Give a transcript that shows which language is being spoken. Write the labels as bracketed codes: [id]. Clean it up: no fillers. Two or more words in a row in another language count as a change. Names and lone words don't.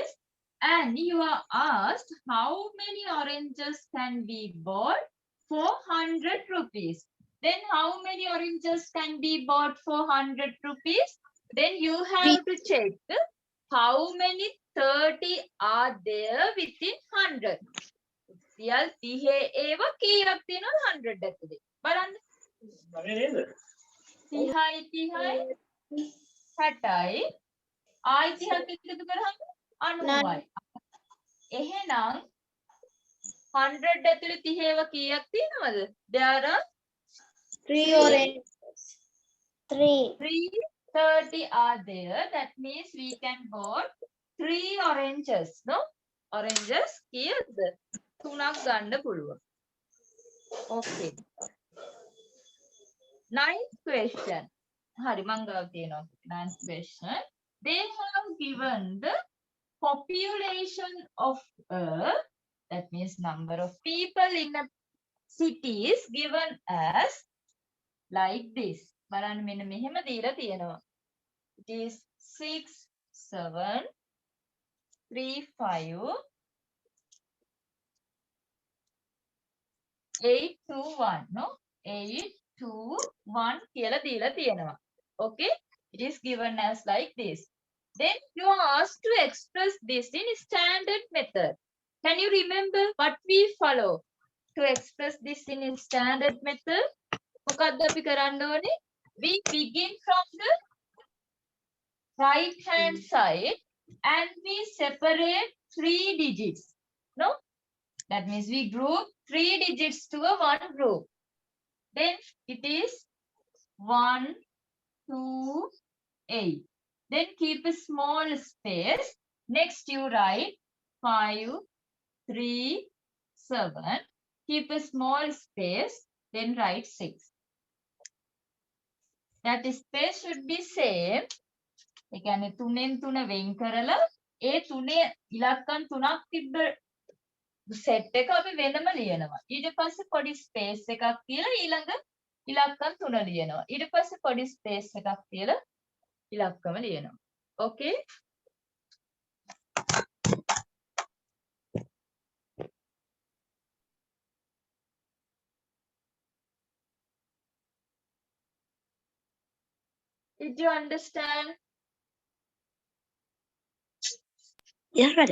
[en] And you are asked how many oranges can be bought for 100 rupees. Then how many oranges can be bought for 100 rupees? Then you have to check how many 30 are there within 100. [si] සියල් 30 ඒවා කීයක් තියෙනවද 100 ඇතුලේ? බලන්න. 30යි 60යි ආයි 30ක් එකතු කරාම 90යි. එහෙනම් 100 ඇතුලේ 30 ඒවා කීයක් තියෙනවද? [en] There are 3 oranges. 330 are there. That means we can bought 3 oranges. [si] No? Oranges කීයද? 3ක් ගන්න පුළුවන්. [en] Okay. 9th question. [si] හරි මං ගාව තියෙනවා. [en] 9th question. They have given the population of Earth. That means number of people in a city is given as like this. [si] බලන්න මෙන්න මෙහෙම දීලා තියෙනවා. [en] It is 6 7 3 5 8 2 1 no 8 2 1 [si] කියලා දීලා තියෙනවා. [en] Okay, it is given as like this. Then you are asked to express this in standard method. Can you remember what we follow to express this in standard method? [si] මොකක්ද අපි කරන්න ඕනේ? [en] We begin from the right hand side and we separate 3 digits. No? That means we group 3 digits to a one group. Then it is 1, 2, 8. Then keep a small space. Next you write 5, 3, 7. Keep a small space. Then write 6. that space should be same. [si] ඒ කියන්නේ 3න් 3 වෙන් කරලා ඒ 3 ඉලක්කම් 3ක් තිබ්බ සෙට් එක අපි වෙනම ලියනවා. ඊට පස්සේ පොඩි ස්පේස් එකක් තියලා ඊළඟ ඉලක්කම් 3 ලියනවා. ඊට පස්සේ පොඩි ස්පේස් එකක් තියලා ඉලක්කම ලියනවා. [en] Okay? Did you understand? Yes, madam.